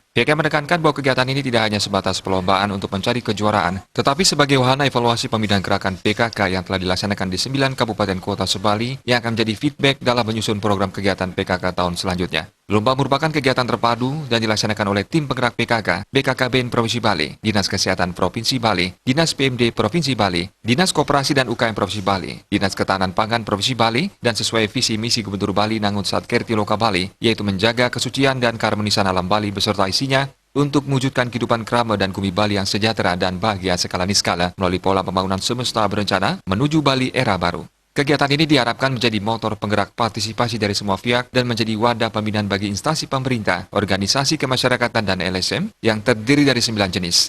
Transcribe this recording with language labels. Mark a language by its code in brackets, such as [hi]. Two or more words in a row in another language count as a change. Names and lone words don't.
[id] PKK menekankan bahwa kegiatan ini tidak hanya sebatas perlombaan untuk mencari kejuaraan, tetapi sebagai wahana evaluasi pembinaan gerakan PKK yang telah dilaksanakan di 9 kabupaten kota sebali yang akan menjadi feedback dalam menyusun program kegiatan PKK tahun selanjutnya. Lomba merupakan kegiatan terpadu dan dilaksanakan oleh Tim Penggerak PKK, BKKBN Provinsi Bali, Dinas Kesehatan Provinsi Bali, Dinas PMD Provinsi Bali, Dinas Koperasi dan UKM Provinsi Bali, Dinas Ketahanan Pangan Provinsi Bali, dan sesuai visi misi Gubernur Bali Nangun Satkerti Loka Bali, yaitu menjaga kesucian dan keharmonisan alam Bali beserta isinya untuk mewujudkan kehidupan krama dan bumi Bali yang sejahtera dan bahagia skala niskala melalui pola pembangunan semesta berencana menuju Bali era baru. Kegiatan ini diharapkan menjadi motor penggerak partisipasi dari semua pihak dan menjadi wadah pembinaan bagi instansi pemerintah, organisasi kemasyarakatan, dan LSM yang terdiri dari 9 jenis,